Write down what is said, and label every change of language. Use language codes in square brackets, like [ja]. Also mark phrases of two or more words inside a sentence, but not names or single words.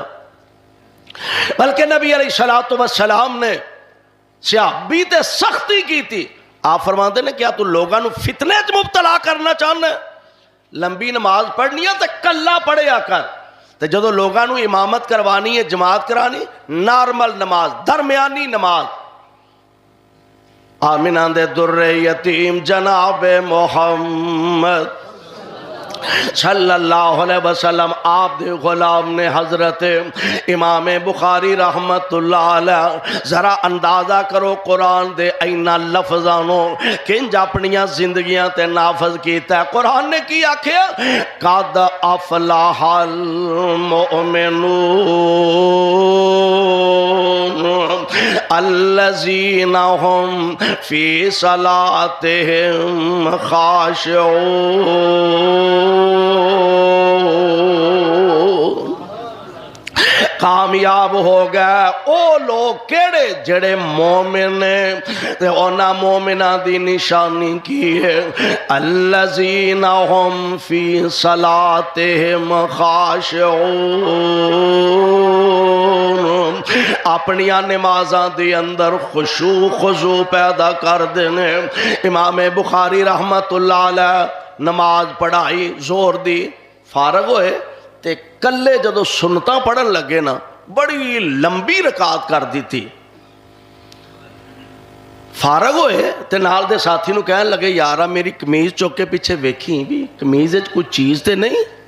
[pa] بلکہ نبی علیہ السلام نے صحابی تے سختی کی تھی. آپ فرماندے نے کیا تو لوگاں نو فتنے چ مبتلا کرنا چاہنا ہے؟ لمبی نماز پڑھنی ہے تے کلا پڑھیا کر، تے جدو لوگاں نو امامت کروانی ہے، جماعت کرانی، نارمل نماز، درمیانی نماز. آمینہ دے در یتیم جناب محمد [ar] صلى الله عليه وسلم [pa] آپ دے غلام نے حضرت امام بخاری [ar] رحمة الله عليه [pa] ذرا اندازہ کرو قرآن دے انہاں لفظاں نوں کنج اپنیاں زندگیاں تے نافذ کیتا. قرآن نے کی آکھیا, [ar] قد أفلح المؤمنون الذين هم في صلاتهم خاشعون. [pa] کامیاب ہو گئے او لوگ کیہڑے جیہڑے مومن نے تے انہاں مومناں دی نشانی کی ہے, [ar] الذين هم في صلاتهم خاشعون. [pa] اپنیاں نمازاں دے اندر خشوع خضوع پیدا کر دینے. امام بخاری [ar] رحمة الله عليه [pa] نماز پڑھائی زور دی، فارغ ہوئے تے کلے جدوں سنتاں پڑھن لگے نا بڑی لمبی رکعت کر دی تھی. فارغ ہوئے تے نال دے ساتھی نوں کہن لگے، یارا میری قمیض چک کے پچھے ویکھی بھی قمیض وچ کوئی چیز تے نہیں.